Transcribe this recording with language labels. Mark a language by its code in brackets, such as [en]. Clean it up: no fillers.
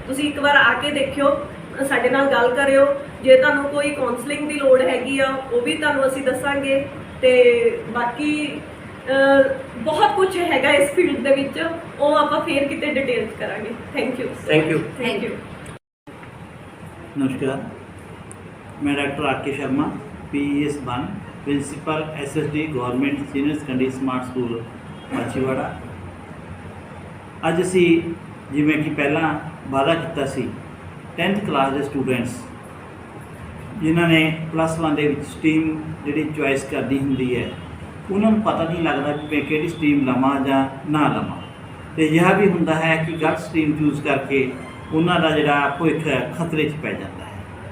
[pa] ਤੁਸੀਂ ਇੱਕ ਵਾਰ ਆ ਕੇ ਦੇਖਿਓ, ਸਾਡੇ ਨਾਲ ਗੱਲ ਕਰਿਓ। ਜੇ ਤੁਹਾਨੂੰ ਕੋਈ ਕਾਉਂਸਲਿੰਗ ਦੀ ਲੋੜ ਹੈਗੀ ਆ ਉਹ ਵੀ ਤੁਹਾਨੂੰ ਅਸੀਂ ਦੱਸਾਂਗੇ। ਤੇ ਬਾਕੀ ਬਹੁਤ ਕੁਝ ਹੈਗਾ ਇਸ ਫੀਲਡ ਦੇ ਵਿੱਚ, ਉਹ ਆਪਾਂ ਫੇਰ ਕਿਤੇ ਡਿਟੇਲਸ ਕਰਾਂਗੇ। [en] Thank you. Thank you. Thank you. [hi] नमस्कार, मैं डॉक्टर आके Sharma PES 1 principal SSD government senior secondary smart school Machhiwara. [pa] ਅੱਜ ਅਸੀਂ ਜਿਵੇਂ ਕਿ ਪਹਿਲਾਂ ਵਾਅਦਾ ਕੀਤਾ ਸੀ 10th ਕਲਾਸ ਦੇ ਸਟੂਡੈਂਟਸ ਜਿਨ੍ਹਾਂ ਨੇ +1 ਦੇ ਵਿੱਚ ਸਟਰੀਮ ਜਿਹੜੀ ਚੁਆਇਸ ਕਰਨੀ ਹੁੰਦੀ ਹੈ, ਉਹਨਾਂ ਨੂੰ ਪਤਾ ਨਹੀਂ ਲੱਗਦਾ ਕਿ ਮੈਂ ਕਿਹੜੀ ਸਟਰੀਮ ਲਵਾਂ ਜਾਂ ਨਾ ਲਵਾਂ। ਅਤੇ ਅਜਿਹਾ ਵੀ ਹੁੰਦਾ ਹੈ ਕਿ ਗਲਤ ਸਟਰੀਮ ਚੂਜ਼ ਕਰਕੇ ਉਹਨਾਂ ਦਾ ਜਿਹੜਾ ਭਵਿੱਖ ਖਤਰੇ 'ਚ ਪੈ ਜਾਂਦਾ ਹੈ।